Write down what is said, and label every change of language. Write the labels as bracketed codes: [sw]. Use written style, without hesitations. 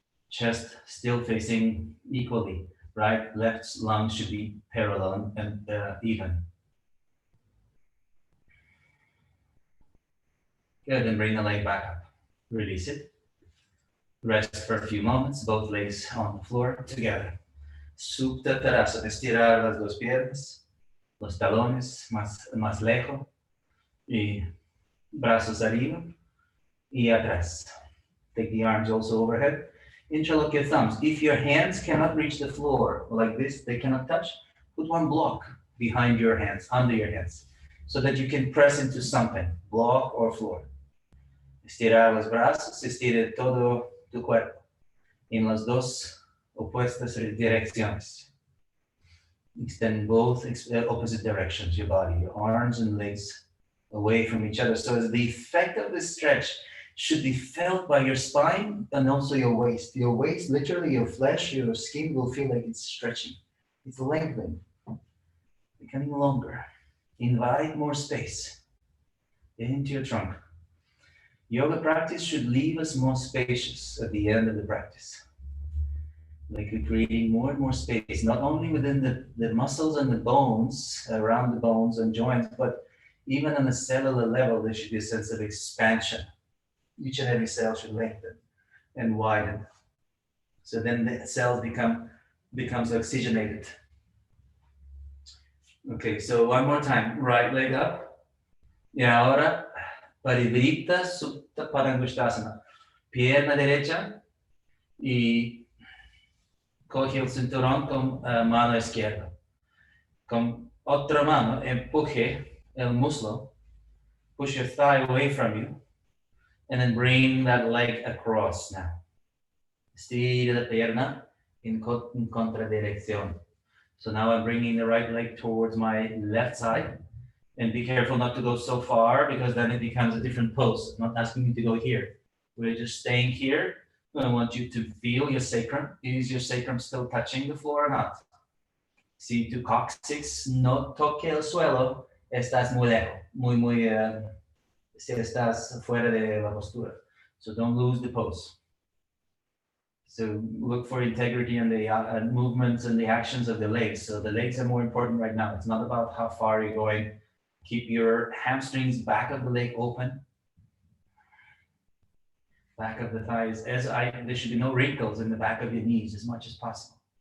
[en] Chest still facing equally, right? Left lung should be parallel and even. Good, then bring the leg back up. Release it. Rest for a few moments, both legs on the floor together. [es] Supta Tarasana, estirar las dos piernas, los talones más lejos, y brazos arriba y atrás. [en] Take the arms also overhead. Interlock your thumbs. If your hands cannot reach the floor like this, they cannot touch, put one block behind your hands, under your hands, so that you can press into something, block or floor. [es] Estirar los brazos, estire todo tu cuerpo en las dos opuestas direcciones. [en] Extend both opposite directions, your body, your arms and legs away from each other. So the effect of this stretch should be felt by your spine and also your waist. Your waist, literally your flesh, your skin will feel like it's stretching. It's lengthening, becoming longer. Invite more space into your trunk. Yoga practice should leave us more spacious at the end of the practice. Like we're creating more and more space, not only within the muscles and the bones, around the bones and joints, but even on a cellular level, there should be a sense of expansion. Each and every cell should lengthen and widen. So then the cells becomes oxygenated. Okay, so one more time, right leg up. [es] Y ahora, Parivrita Supta Parangushtasana. Pierna derecha y coge el cinturón con mano izquierda. Con otra mano, empuje el muslo. [en] Push your thigh away from you. And then bring that leg across now. [es] Estira la pierna in contradirección. [en] So now I'm bringing the right leg towards my left side. And be careful not to go so far because then it becomes a different pose. I'm not asking you to go here. We're just staying here. I want you to feel your sacrum. Is your sacrum still touching the floor or not? [es] Si tu coccyx no toque el suelo, estás muy lejos, muy si estás fuera de la postura. [en] So don't lose the pose. So look for integrity in the movements and the actions of the legs. So the legs are more important right now. It's not about how far you're going. Keep your hamstrings, back of the leg open. Back of the thighs. There should be no wrinkles in the back of your knees as much as possible.